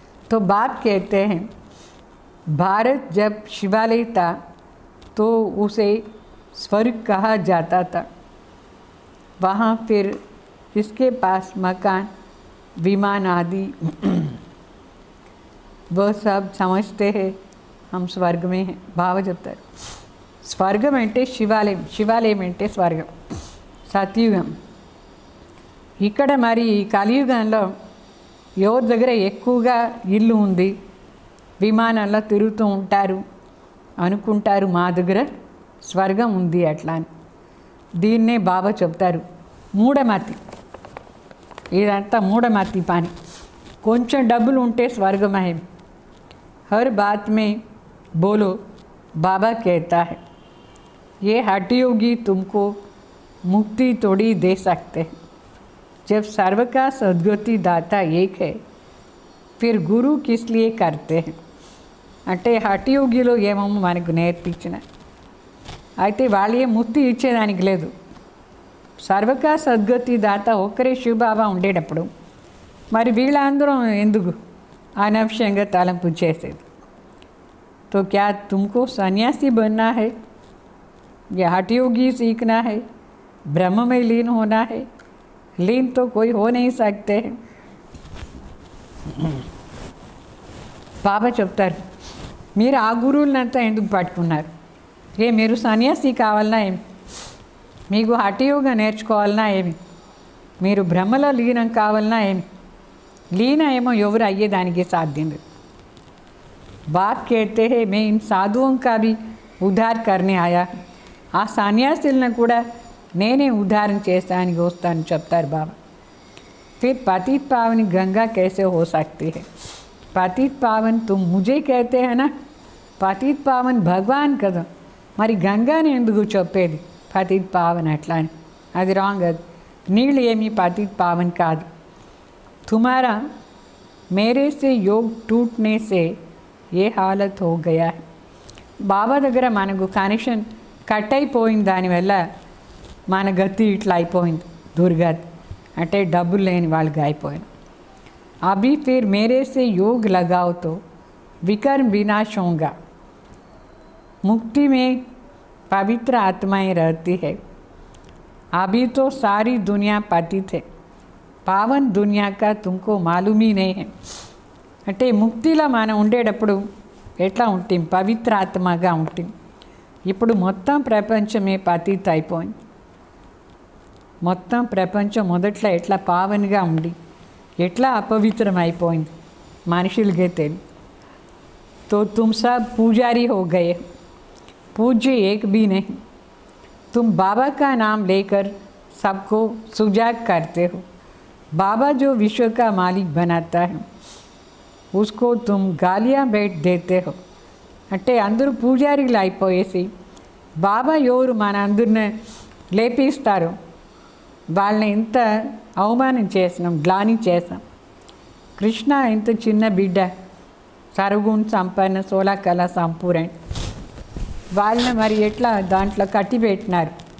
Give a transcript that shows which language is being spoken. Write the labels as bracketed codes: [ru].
[hi] तो बाप कहते हैं भारत जब शिवालय था तो उसे स्वर्ग कहा जाता था. वहाँ फिर इसके पास मकान, विमान आदि वह सब समझते हैं हम स्वर्ग में हैं. [te] भाव చెప్తారు. స్వర్గం అంటే శివాలయం, శివాలయం అంటే స్వర్గం, సత్యుగం. ఇక్కడ మరి ఈ కలియుగంలో ఎవరి దగ్గర ఎక్కువగా ఇల్లు ఉంది, విమానాల్లో తిరుగుతూ ఉంటారు అనుకుంటారు మా దగ్గర స్వర్గం ఉంది అట్లా అని. దీన్నే బాబా చెప్తారు మూఢమతి. ఇదంతా మూఢమతి పని. కొంచెం డబ్బులు ఉంటే స్వర్గమే. [hi] హర్ బాత్ మే బోలో बाबा कहता है ये हठयोगी तुमको मुक्ति थोड़ी दे सकते हैं. जब सर्व का सद्गति दाता एक है फिर गुरु किस लिए करते हैं. [te] అంటే హఠయోగిలో ఏమో మనకు నేర్పించిన అయితే వాళ్ళే ముక్తి ఇచ్చేదానికి లేదు. సర్వకా సద్గతి దాత ఒక్కరే శివబాబా ఉండేటప్పుడు మరి వీళ్ళందరం ఎందుకు అనవసరంగా తలంపు చేసేది. [hi] तो क्या तुमको सन्यासी बनना है या हठयोगी सीखना है, ब्रह्म में लीन होना है? लीन तो कोई हो नहीं सकते हैं. [te] బాబా చెప్తారు మీరు ఆ గురువులంతా ఎందుకు పట్టుకున్నారు, మీరు సన్యాసి కావాలన్నా ఏమి, మీకు హఠయోగ నేర్చుకోవాలన్నా ఏమి, మీరు బ్రహ్మలో లీనం కావాలన్నా ఏమి, లీన ఏమో ఎవరు అయ్యేదానికి సాధ్యం లేదు. [hi] बाप कहते हैं मैं इन साधुओं का भी उद्धार करने आया. [te] ఆ సన్యాసులను కూడా నేనే ఉద్ధారం చేస్తానికి వస్తాను చెప్తారు బాబా. [hi] फिर पतित पावन गंगा कैसे हो सकती है. पतित पावन तुम मुझे कहते हैं ना, पतित पावन भगवान [te] కదా, మరి గంగాని ఎందుకు చెప్పేది పతిత్ పావన్ అట్లా అని. అది రాంగ్. అది నీళ్ళు ఏమి పతిత్ పావన్ కాదు. [hi] तुम्हारा मेरे से योग टूटने से ఏ హాలత్ హో గయా. [te] బాబా దగ్గర మనకు కనెక్షన్ కట్ అయిపోయింది, దానివల్ల మన గతి ఇట్లా అయిపోయింది, దుర్గతి అంటే డబ్బులు లేని వాళ్ళకి అయిపోయింది. [hi] అభి ఫిర్ మేరే సే యోగ్ लगाओ तो विकर्म विनाश होगा. मुक्ति में पवित्र आत्माएं रहती है. अभी तो सारी दुनिया पतित है, पावन दुनिया का तुमको मालूम ही नहीं है. [te] అంటే ముక్తిలో మనం ఉండేటప్పుడు ఎట్లా ఉంటాం, పవిత్ర ఆత్మగా ఉంటాం. ఇప్పుడు మొత్తం ప్రపంచమే పతిత అయిపోయింది. మొత్తం ప్రపంచం మొదట్లో ఎట్లా పావన్గా ఉండి ఎట్లా అపవిత్రం అయిపోయింది మనుషులకే తెలియదు. [hi] तो तुम सब पुजारी हो गए, पूज्य एक भी नहीं. तुम बाबा का नाम लेकर सबको सुजाग करते हो. बाबा जो विश्व का मालिक बनाता है उसको तुम गालियाँ बैठ देते हो. [te] అంటే అందరూ పూజారీలు అయిపోయేసి బాబా ఎవరు మన అందరిని లేపిస్తారు, వాళ్ళని ఎంత అవమానం చేసినాం, గ్లాని చేసాం. కృష్ణ ఎంత చిన్న బిడ్డ, సర్వగుణ సంపన్న, 16 కళా సంపూర్ణ, వాళ్ళని మరి ఎట్లా దాంట్లో కట్టి పెట్టినారు.